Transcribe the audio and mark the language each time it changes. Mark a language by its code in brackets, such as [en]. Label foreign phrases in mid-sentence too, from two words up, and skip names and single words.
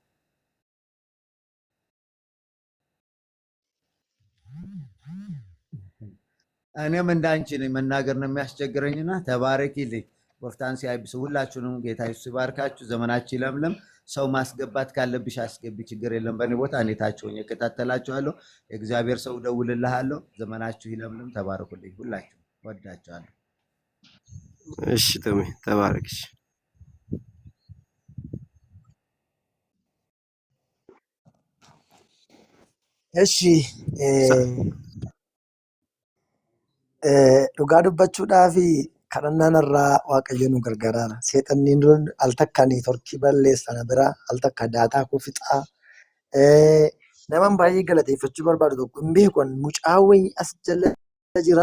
[am] እኔም እንዳንቺ ነኝ፣ መናገር ነው የሚያስቸግረኝና ተባረኪልኝ። ወፍታን ሲያብስ ሁላችሁንም ጌታ ኢየሱስ ይባርካችሁ። ዘመናችሁ ይለምለም። ሰው ማስገባት ካለብሽ አስገቢ፣ ችግር የለም። በእኔ ቦታ እኔ ታች ሆኜ እከታተላችኋለሁ። የእግዚአብሔር ሰው እደውልልሃለሁ። ዘመናችሁ ይለምለም። ተባረኩልኝ። ሁላችሁ ወዳችኋለሁ። እሺ ቶሚ ተባረክሽ። [om] እሺ dhugaa dubbachuudhaa fi kadhannaan irraa waaqayyo nu gargaara. Seexanni nuun al takka neetworkii balleessana bira al takka daataa koo fixaa. Naman baay'ee galateeffachuu barbaadu tokko hin beekon mucaawwan as jala jira.